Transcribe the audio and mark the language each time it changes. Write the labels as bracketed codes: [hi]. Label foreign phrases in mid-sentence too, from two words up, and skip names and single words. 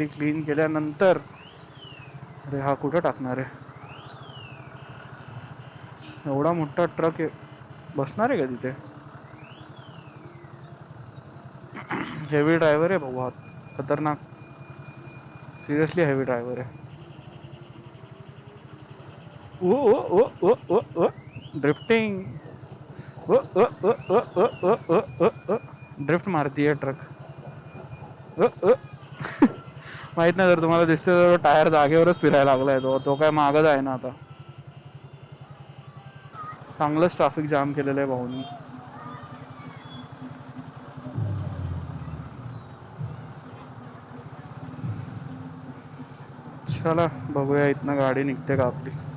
[mr] क्लीन केल्यानंतर अरे हा कुठं टाकणार आहे? एवढा मोठा ट्रक बसणार आहे का तिथे? [en] heavy driver [mr] आहे भाऊ हा, खतरनाक, [en] seriously heavy driver [mr] आहे। ओ ओ ओ ओ ओ ओ ड्रिफ्टिंग, ओ ओ ओ ओ ओ ओ ओ ओ ओ [hi] ड्रिफ्ट मारती है ट्रक। [mr] ओ ओ माहित नाही जर तुम्हाला दिसतं टायर जागेवरच फिरायला लागलाय तो काय मागच आहे ना आता। चांगलंच [en] traffic jam [mr] केलेलं आहे भाऊनी। चला बघूया इथनं गाडी निघते का आपली।